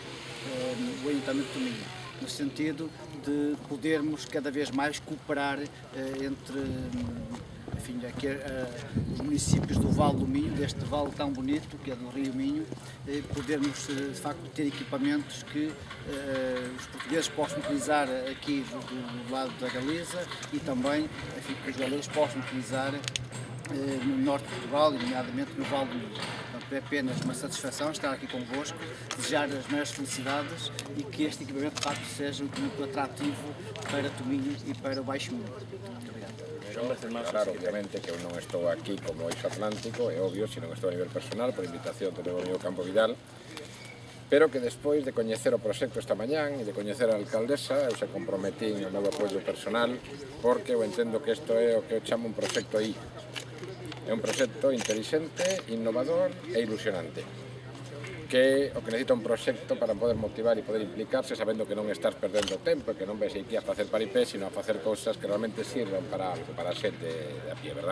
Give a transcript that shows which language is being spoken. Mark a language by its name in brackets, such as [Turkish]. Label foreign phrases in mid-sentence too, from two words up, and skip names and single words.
[Portuguese] o Ayuntamento de Tominho, no sentido de podermos cada vez mais cooperar entre aqui, os municípios do Vale do Minho, deste vale tão bonito que é do Rio Minho, podermos de facto ter equipamentos que os portugueses possam utilizar aqui do lado da Galiza e também que os galegos possam utilizar no norte de Portugal, nomeadamente no Vale do Minho. Portanto, é apenas uma satisfação estar aqui convosco, desejar as maiores felicidades e que este equipamento de facto seja muito atrativo para Tominho e para o Baixo Minho. Muito obrigado. [Galician] Claro, obviamente que eu non estou aquí como Eixo Atlántico, é obvio, se non estou a nivel personal, por invitación do meu Campo Vidal, pero que despois de coñecer o proxecto esta mañán e de coñecer a alcaldesa, eu se comprometí o meu apoio personal, porque eu entendo que isto é o que eu chamo un proxecto I. É un proxecto inteligente, innovador e ilusionante, que o que necesita un proxecto para poder motivar e poder implicarse sabendo que non estás perdendo tempo e que non ves aquí a facer paripé, sino a facer cousas que realmente sirvan para algo, para a xente de a pie, verdad?